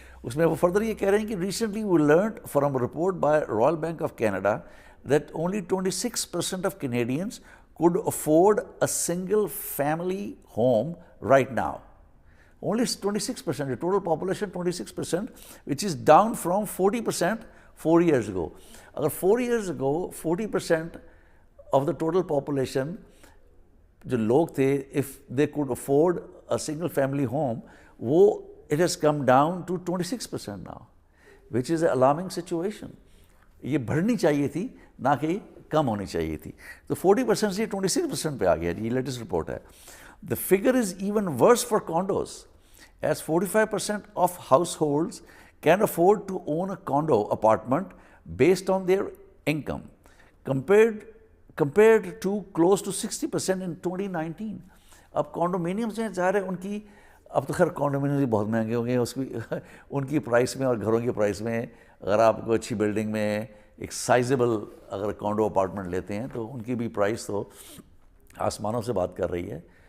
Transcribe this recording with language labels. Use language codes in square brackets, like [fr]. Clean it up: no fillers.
[ur] اس میں وہ فردر یہ کہہ رہے ہیں کہ [en] Recently we learned from a report by Royal Bank of Canada that only 26% of Canadians could afford a single family home right now. Only 26%, the total population 26%, which is down from 40% 4 years ago. [ur] Agar [en] 4 years ago 40% of the total population [ur] جو لوگ تھے, [en] if they could afford a single family home, it has come down to 26% now, which is an alarming situation. [ur] یہ بڑھنی چاہیے تھی نہ کہ کم ہونی چاہیے تھی. تو 40% سے 26% پہ آ گیا جی, یہ لیٹسٹ رپورٹ ہے. [en] The figure is even worse for condos, as 45% of households can afford to own a condo apartment based on their income, compared to close to 60% in 2019. [ur] اب کانڈومینیمز ہیں, ظاہر ہے ان کی, اب تو خیر کانڈومینیمز بہت مہنگے ہوں گے ان کی پرائس میں اور گھروں کی پرائس میں. اگر آپ کو اچھی بلڈنگ میں ایک سائزیبل اگر کانڈو اپارٹمنٹ لیتے ہیں تو ان کی بھی پرائس تو آسمانوں سے بات کر رہی ہے.